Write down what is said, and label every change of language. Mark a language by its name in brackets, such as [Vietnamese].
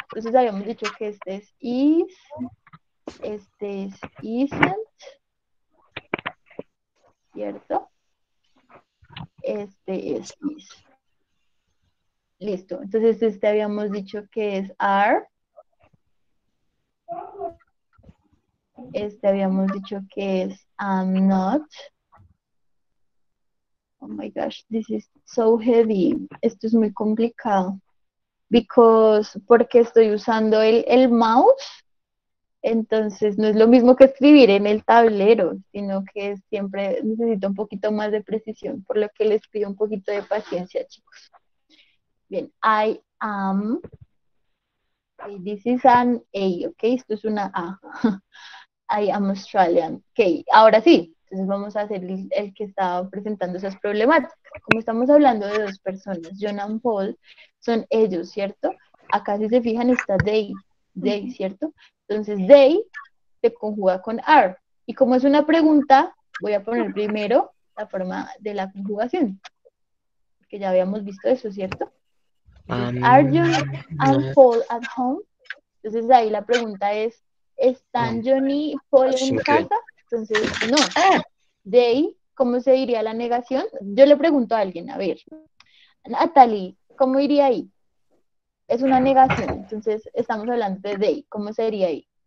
[Spanish] Entonces habíamos dicho que este es is, este es isn't, ¿cierto? Este es is. Listo. Entonces este habíamos dicho que es are. Este habíamos dicho que es [English] I'm not. Oh my gosh, this is so heavy. [Spanish] Esto es muy complicado. Porque estoy usando el mouse Entonces, no es lo mismo que escribir en el tablero, sino que siempre necesito un poquito más de precisión, por lo que les pido un poquito de paciencia, chicos. [English] Bien, I am, this is an A, ¿ok? [Spanish] Esto es una A. [English] I am Australian. [Spanish] Ok, ahora sí, entonces vamos a hacer el que estaba presentando esas problemáticas. Como estamos hablando de dos personas, John and Paul, son ellos, ¿cierto? Acá si se fijan está they, ¿cierto? Entonces they se conjuga con are. Y como es una pregunta, voy a poner primero la forma de la conjugación, porque ya habíamos visto eso, ¿cierto? Entonces, [English] are John and Paul at home? [Spanish] Entonces ahí la pregunta es, ¿están Johnny y Paul en casa? Entonces, no. They, ¿cómo se diría la negación? Yo le pregunto a alguien, a ver, Natalie, ¿cómo iría ahí? Es una negación, entonces estamos hablando de they, ¿cómo sería ahí?